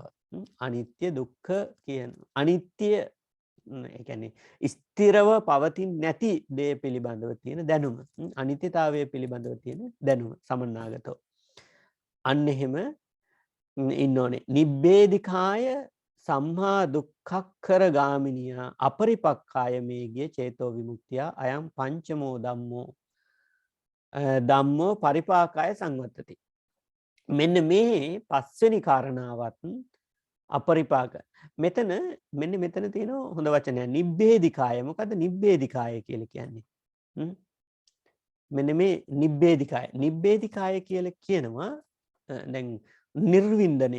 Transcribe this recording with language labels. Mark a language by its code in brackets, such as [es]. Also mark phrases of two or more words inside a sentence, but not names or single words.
[si] අනිත්‍ය දුක්ඛ කියන අනිත්‍ය ඒ කියන්නේ ස්ථිරව පවතින් නැති දේ පිළිබඳව තියෙන දැනුම. අනිත්‍යතාවය පිළිබඳව තියෙන දැනුම සමන්නාගතෝ. අන්න එහෙම ඉන්න ඕනේ. [pi] නිබ්බේධිකාය සම්මා දුක්ඛක්ඛර ගාමිනියා අපරිපක්ඛාය මේ ගිය චේතෝ විමුක්තිය අයම් පංචමෝ ධම්මෝ ධම්මෝ පරිපාකාය සංවත්තති. [si] මෙන්න මේ පස්වෙනි කාරණාවත් අපරිපාක. මෙතන මෙතන තියෙනවා හොඳ වචනයක්. නිබ්බේධිකාය. මොකද්ද නිබ්බේධිකාය කියලා කියන්නේ? මෙන්න මේ නිබ්බේධිකාය. නිබ්බේධිකාය කියලා කියනවා දැන් නිර්වින්දනය.